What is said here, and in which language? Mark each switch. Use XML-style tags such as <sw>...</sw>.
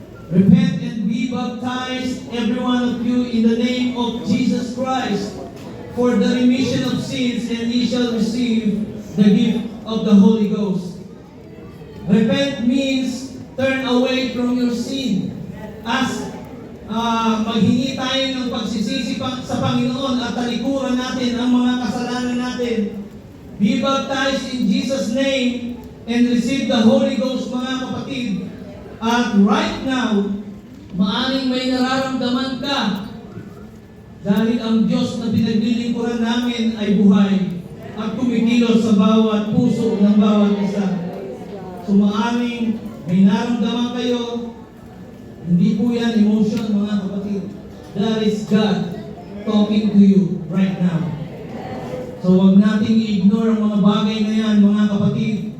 <en>Repent and be baptized, every one of you, in the name of Jesus Christ, for the remission of sins, and ye shall receive the gift of the Holy Ghost. Repent means turn away from your sin.</en> <tl>As maghingi tayo ng pagsisisi sa Panginoon at talikuran natin ang mga kasalanan natin.</tl> <en>Be baptized in Jesus' name and receive the Holy Ghost</en> <tl>mga kapatid. At right now, maaring may nararamdaman ka dahil ang Diyos na pinaglilingkuran namin ay buhay at kumikilos sa bawat puso ng bawat isa. So maaring may naramdaman kayo, hindi po yan emotion mga kapatid.</tl> <en>That is God talking to you right now.</en> <tl>So huwag nating i-ignore ang mga bagay na yan mga kapatid.</tl>